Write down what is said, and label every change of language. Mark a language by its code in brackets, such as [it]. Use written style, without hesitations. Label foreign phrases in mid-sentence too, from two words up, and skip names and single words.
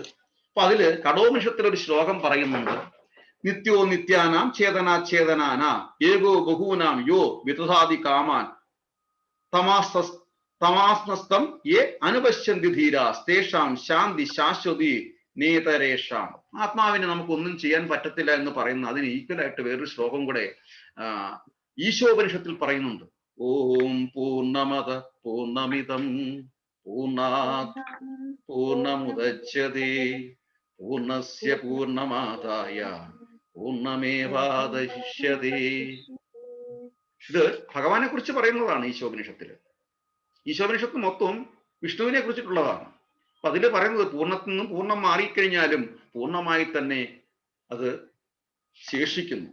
[ml] അപ്പൊ അതില് കഠോപനിഷത്തിൽ ഒരു ശ്ലോകം പറയുന്നുണ്ട്, [sa] നിത്യോ നിത്യാനാം ചേതനാ ഏകോ ബഹൂനാം യോ വിതധാതി കാമാൻ തമാസ്നസ്തം യേ അനുപശ്യന്തി ധീരാസ് തേഷാം ശാന്തി ശാശ്വതി നേതരേഷാം. [ml] ആത്മാവിനെ നമുക്കൊന്നും ചെയ്യാൻ പറ്റത്തില്ല എന്ന് പറയുന്ന അതിന് ഈക്വലായിട്ട് വേറൊരു ശ്ലോകം കൂടെ ഈശോപനിഷത്തിൽ പറയുന്നുണ്ട്. [sa] ഓം പൂർണ്ണമദ പൂർണ്ണമിദം പൂർണ്ണാത് പൂർണ്ണമുദച്യതേ പൂർണ്ണസ്യ പൂർണ്ണമാദായ പൂർണ്ണമേവാവശിഷ്യതേ. [ml] ഇത് ഭഗവാനെ കുറിച്ച് പറയുന്നതാണ് ഈശോപനിഷത്തില്. ഈശോപനിഷത്ത് മൊത്തം വിഷ്ണുവിനെ കുറിച്ചിട്ടുള്ളതാണ്. അപ്പൊ അതില് പറയുന്നത് പൂർണ്ണത്തിൽ നിന്നും പൂർണ്ണം മാറിക്കഴിഞ്ഞാലും പൂർണ്ണമായി തന്നെ അത് ശേഷിക്കുന്നു.